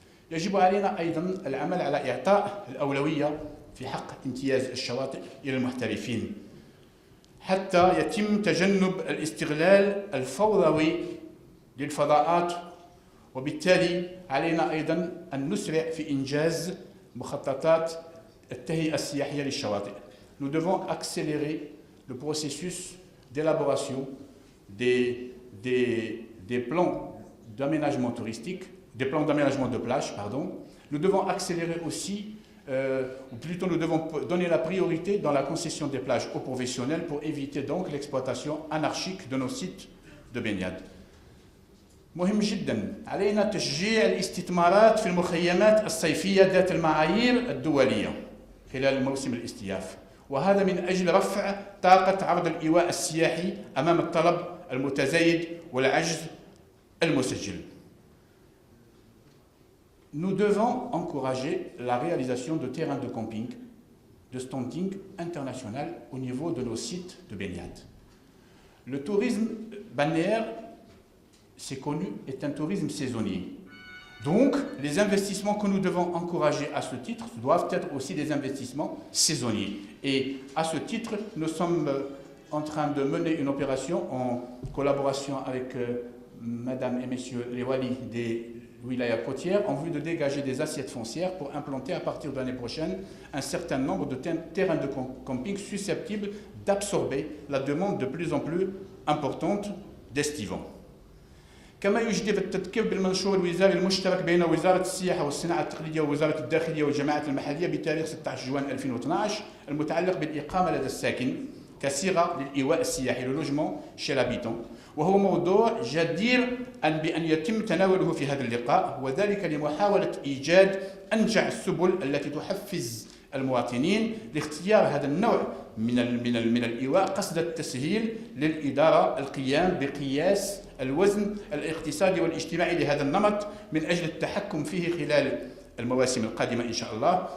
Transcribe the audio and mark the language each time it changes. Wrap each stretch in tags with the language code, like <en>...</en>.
<ar>يجب علينا أيضا العمل على إعطاء الأولوية في حق امتياز الشواطئ إلى المحترفين حتى يتم تجنب الاستغلال الفوضوي للفضاءات، وبالتالي علينا أيضا أن نسرع في إنجاز مخططات التهيئة السياحية للشواطئ.</ar> <fr>Nous devons accélérer le processus d'élaboration des plans d'aménagement touristique, des plans d'aménagement de plage, pardon. Nous devons accélérer aussi, ou plutôt nous devons donner la priorité dans la concession des plages aux professionnels pour éviter donc l'exploitation anarchique de nos sites de baignade.</fr> <ar>مهم جدا علينا تشجيع الاستثمارات في المخيمات الصيفية ذات المعايير الدولية خلال موسم الاستياف، وهذا من أجل رفع طاقة عرض الإيواء السياحي أمام الطلب المتزايد والعجز المسجل.</ar> <fr>Nous devons encourager la réalisation de terrains de camping, de standing international au niveau de nos sites de baignade. Le tourisme balnéaire, c'est connu, est un tourisme saisonnier. Donc, les investissements que nous devons encourager à ce titre doivent être aussi des investissements saisonniers. Et à ce titre, nous sommes en train de mener une opération en collaboration avec Madame et Messieurs les Walis des wilayas côtières en vue de dégager des assiettes foncières pour implanter à partir de l'année prochaine un certain nombre de terrains de camping susceptibles d'absorber la demande de plus en plus importante d'estivants.</fr> <ar>كما يجدي التذكير بالمنشور الوزاري المشترك بين وزارة السياحة والصناعة التقليدية ووزارة الداخلية والجماعات المحلية بتاريخ 16 جوان 2012 المتعلق بالإقامة لدى الساكن كصيغة للإيواء السياحي للوجمون</ar> <fr>chez l'habitant،</fr> <ar>وهو موضوع جدير بأن يتم تناوله في هذا اللقاء، وذلك لمحاولة إيجاد أنجع السبل التي تحفز المواطنين لاختيار هذا النوع من الإيواء قصد التسهيل للإدارة القيام بقياس الوزن الاقتصادي والاجتماعي لهذا النمط من أجل التحكم فيه خلال المواسم القادمة إن شاء الله.</ar>